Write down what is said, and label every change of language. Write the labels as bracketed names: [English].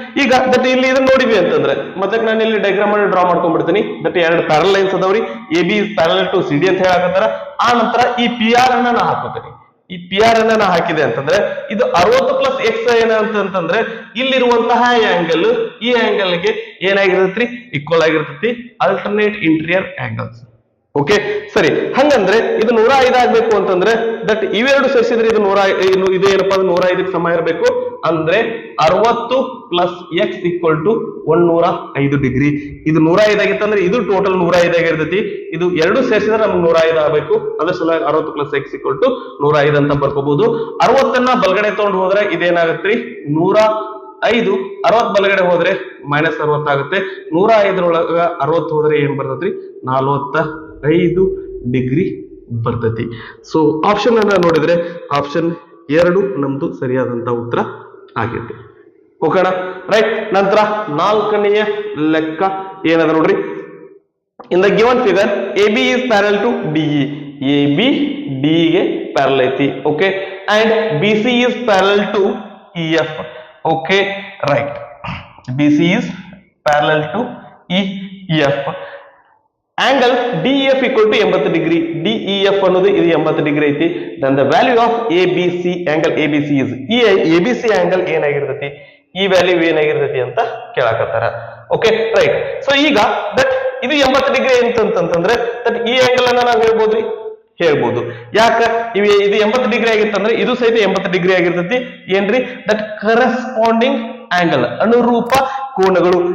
[Kannada] ಈಗ ದಟ್ ಇಲ್ಲಿ ಇದನ್ನ ನೋಡಿವಿ ಅಂತಂದ್ರೆ ಮತ್ತೆ ನಾನು ಇಲ್ಲಿ ಡಯಾಗ್ರಾಮ್ ಅನ್ನು ಡ್ರಾ ಮಾಡ್ಕೊಂಡ್ಬಿಡ್ತೀನಿ. ದಟ್ ಎರಡು ಪ್ಯಾರಲ್ ಲೈನ್ಸ್ ಅದಾವ್ರಿ. [English] AB is parallel to CD [Kannada] ಅಂತ ಹೇಳಾಕತ್ತಾರ. ಆ ನಂತರ ಈ PR ಅನ್ನ ನಾ ಹಾಕೋತೀನಿ. ಈ PR ಅನ್ನ ನಾ ಹಾಕಿದೆ ಅಂತಂದ್ರೆ ಇದು 60 ಪ್ಲಸ್ ಎಕ್ಸ್ ಏನಂತಂದ್ರೆ ಇಲ್ಲಿರುವಂತಹ ಆಂಗಲ್ ಈ ಆಂಗಲ್ಗೆ ಏನಾಗಿರ್ತೈತಿ? ಈಕ್ವಲ್ ಆಗಿರ್ತೈತಿ. Alternate interior angles. ಓಕೆ, ಸರಿ. ಹಂಗಂದ್ರೆ ಇದು 105 ಆಗ್ಬೇಕು ಅಂತಂದ್ರೆ ದಟ್ ಇವೆರಡು ಸೇರಿಸಿದ್ರೆ ಇದು ಇದು ಏನಪ್ಪಾ 105ಕ್ಕೆ ಸಮ ಇರಬೇಕು. ಅಂದ್ರೆ 60 plus X equal to 105 degree. ಇದು 105 ಆಗಿತ್ತಂದ್ರೆ ಇದು ಟೋಟಲ್ 105 ಆಗಿರ್ತೈತಿ. ಇದು ಎರಡು ಸೇರಿಸಿದ್ರೆ ನಮ್ಗೆ 105 ಆಗಬೇಕು. ಅದ್ರ ಸಲುವಾಗಿ 60 ಪ್ಲಸ್ ಎಕ್ಸ್ ಈಕ್ವಲ್ ಟು 105 ಅಂತ ಬರ್ಕೋಬಹುದು. 60ನ್ನ ಬಲಗಡೆ ತಗೊಂಡು ಹೋದ್ರೆ ಇದೇನಾಗತ್ರಿ? 105. 60 ಬಲಗಡೆ ಹೋದ್ರೆ ಮೈನಸ್ 60 ಆಗುತ್ತೆ. 105 60 ಹೋದ್ರೆ ಏನ್ ಬರ್ತೈತ್ರಿ? 45 ಡಿಗ್ರಿ ಬರ್ತೈತಿ. ಸೊ ಆಪ್ಷನ್ ಅನ್ನ ನೋಡಿದ್ರೆ ಆಪ್ಷನ್ 2 ನಮ್ದು ಸರಿಯಾದಂತ ಉತ್ತರ ಆಗೈತಿ. ಓಕೆನಾ? ರೈಟ್. ನಂತರ ನಾಲ್ಕನೆಯ ಲೆಕ್ಕ ಏನದ ನೋಡ್ರಿ. [English] In the given figure AB is parallel to DE. [Kannada] AB DE ಗೆ ಪ್ಯಾರಲ್ ಐತಿ. [English] Okay, and BC is parallel to EF. Okay, right. BC is parallel to EF. Angle DEF equal to 80 degree. [Kannada] DEF ಅನ್ನೋದು ಇದು 80 degree ಐತಿ. [English] Then the value of ABC, angle ABC is, [Kannada] ಈ ABC angle ಏನಾಗಿರ್ತೈತಿ? ಈ value ಏನಾಗಿರ್ತೈತಿ ಅಂತ ಕೇಳಾಕತ್ತಾರ. Okay, right. So ಈಗ that ಇದು 80 degree ಅಂತಂದ್ರೆ that ಈ ಆಂಗಲ್ ಅನ್ನ ನಾವು ಹೇಳ್ಬೋದು. ಯಾಕ? ಇದು 80 ಡಿಗ್ರಿ ಆಗಿತ್ತಂದ್ರೆ ಇದು ಸಹಿತ 80 ಡಿಗ್ರಿ ಆಗಿರ್ತೈತಿ. ಏನ್ರಿ? ದಟ್ ಕರೆಸ್ಪಾಂಡಿಂಗ್ ಆಂಗಲ್, ಅನುರೂಪ ಕೋನಗಳು.